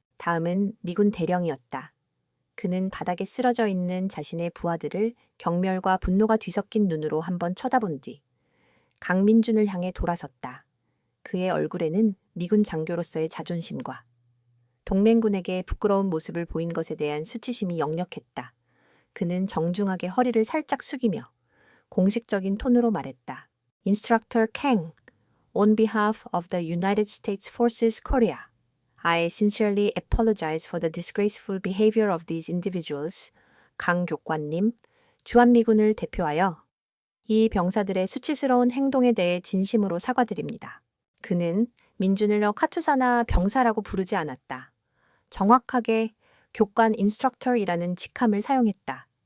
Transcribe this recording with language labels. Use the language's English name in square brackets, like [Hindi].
[Korean] 다음은 미군 대령이었다. 그는 바닥에 쓰러져 있는 자신의 부하들을 경멸과 분노가 뒤섞인 눈으로 한번 쳐다본 뒤 강민준을 향해 돌아섰다. 그의 얼굴에는 미군 장교로서의 자존심과 동맹군에게 부끄러운 모습을 보인 것에 대한 수치심이 역력했다. 그는 정중하게 허리를 살짝 숙이며 공식적인 톤으로 말했다. [English] Instructor Kang, on behalf of the United States Forces Korea, I sincerely apologize for the disgraceful behavior of these individuals. [Korean] 강 교관님, 주한미군을 대표하여 이 병사들의 수치스러운 행동에 대해 진심으로 사과드립니다. 그는 민준을 카투사나 병사라고 부르지 않았다. 정확하게 교관 인스트럭터이라는 직함을 사용했다.